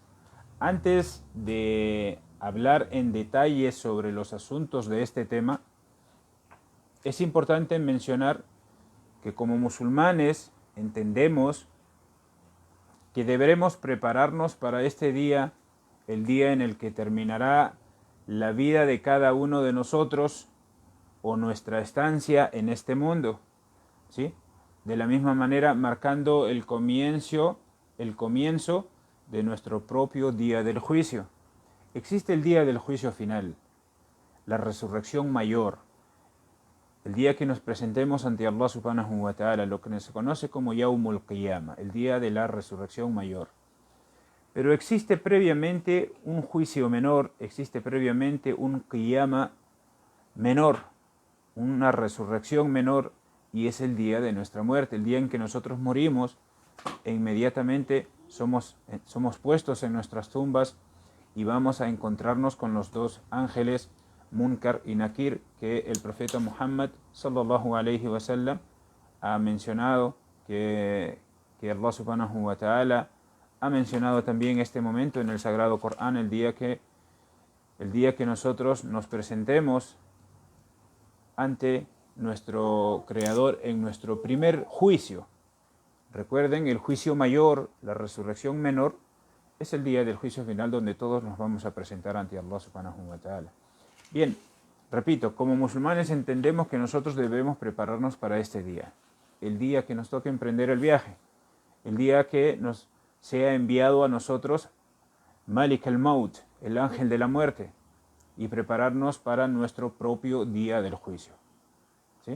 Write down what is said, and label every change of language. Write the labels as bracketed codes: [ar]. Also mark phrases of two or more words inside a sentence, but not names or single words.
[es] Antes de hablar en detalle sobre los asuntos de este tema, es importante mencionar que como musulmanes entendemos que deberemos prepararnos para este día, el día en el que terminará la vida de cada uno de nosotros o nuestra estancia en este mundo, ¿sí? De la misma manera, marcando el comienzo de nuestro propio día del juicio. Existe el día del juicio final, la resurrección mayor, el día que nos presentemos ante [ar] الله سبحانه وتعالى, [es] lo que se conoce como [ar] يوم القيامة, [es] el día de la resurrección mayor. Pero existe previamente un juicio menor, existe previamente un Qiyamah menor, una resurrección menor, y es el día de nuestra muerte, el día en que nosotros morimos e inmediatamente somos puestos en nuestras tumbas y vamos a encontrarnos con los dos ángeles, Munkar y Nakir, que el profeta Muhammad [ar] صلى الله عليه وسلم [es] ha mencionado, que [ar] الله سبحانه وتعالى [es] ha mencionado también este momento en el Sagrado Corán, el día que nosotros nos presentemos ante nuestro Creador en nuestro primer juicio. Recuerden, el juicio mayor, la resurrección menor, es el día del juicio final, donde todos nos vamos a presentar ante [ar] الله سبحانه وتعالى. [es] Bien, repito, como musulmanes entendemos que nosotros debemos prepararnos para este día, el día que nos toque emprender el viaje, el día que nos sea enviado a nosotros [ar] ملك الموت, [es] el ángel de la muerte, y prepararnos para nuestro propio día del juicio, ¿sí?